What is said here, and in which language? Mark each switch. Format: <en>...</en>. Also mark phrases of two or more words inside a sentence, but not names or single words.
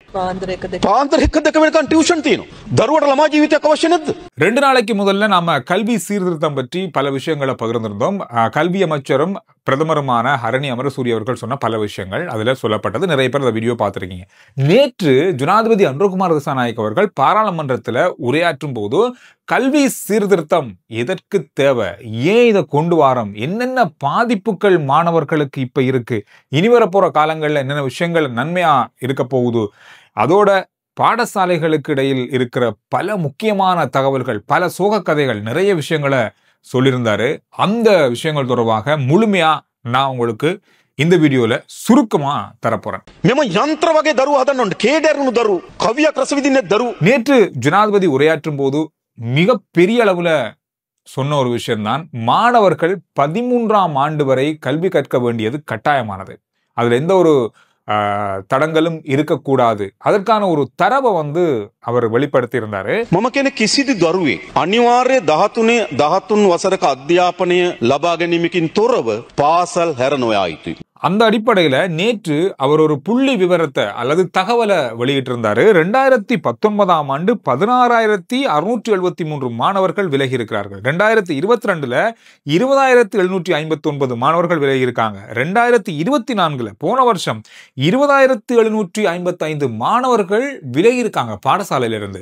<si>පාන්දර එක්ක දෙක වෙනකන් ටියුෂන් තියෙනවා. දරුවට ළමා ජීවිතයක් අවශ්‍ය නැද්ද?</si> <ta>2 நாளைக்கு முதல்ல நாம கல்வி சீர்திருத்தம் பற்றி பல விஷயங்களை பகிர்ந்திருந்தோம். கல்வி அமைச்சரும் பிரதமருமான ஹரணி அமரசூரிய அவர்கள் சொன்ன பல விஷயங்கள் அதுல சொல்லப்பட்டது. நிறைய பேர் அந்த வீடியோ பார்த்திருக்கீங்க. நேற்று ஜனாதிபதி அன்ருகுமார் திசாநாயக்க அவர்கள் பாராளுமன்றத்துல உரையாற்றும் போது கல்வி சீர்திருத்தம் எதற்கு தேவை, ஏன் இதை கொண்டு வாரோம், என்னென்ன பாதிப்புகள் மாணவர்களுக்கு இப்ப இருக்கு, இனி வரப்போற காலங்கள்ல என்னென்ன விஷயங்கள் நன்மையா இருக்க போகுது, அதோட பாடசாலைகளுக்கு இடையில் இருக்கிற பல முக்கியமான தகவல்கள், பல சோக கதைகள், நிறைய விஷயங்களை சொல்லியிருந்தாரு. அந்த விஷயங்கள் தொடர்பாக முழுமையா நான் உங்களுக்கு இந்த வீடியோல சுருக்கமா தரப்போறேன்.</ta> <si>මෙම යන්ත්‍ර වගේ දරුවෝ හදන්න ඕනේ. කේඩරුණු දරුවෝ, කවියක් රස විඳින්නේ දරුවෝ.</si> <ta>நேற்று ஜனாதிபதி உரையாற்றும் போது மிக பெரிய அளவுல சொன்ன ஒரு விஷயம்தான், மாணவர்கள் 13ஆம் ஆண்டு வரை கல்வி கற்க வேண்டியது கட்டாயமானது. அதுல எந்த ஒரு தடங்களும் இருக்கக்கூடாது. அதற்கான ஒரு தரவை அவர் வெளிப்படுத்தி இருந்தாரு.</ta> <si>මම කියන්නේ කිසිදු දරුවෙක් අනිවාර්ය 13 වසරක අධ්‍යාපනය ලබා ගැනීමකින් තොරව පාසල් හැර නොයා යුතුයි.</si> <ta>அந்த அடிப்படையில நேற்று அவர் ஒரு புள்ளி விவரத்தை அல்லது தகவலை வெளியிட்டிருந்தாரு. 2019ஆம் ஆண்டு 16,673 மாணவர்கள் விலகி இருக்கிறார்கள். 2022ல 20,759 மாணவர்கள் விலகி இருக்காங்க. 2024ல போன வருஷம் 20,755 மாணவர்கள் விலகி இருக்காங்க பாடசாலையில இருந்து.</ta>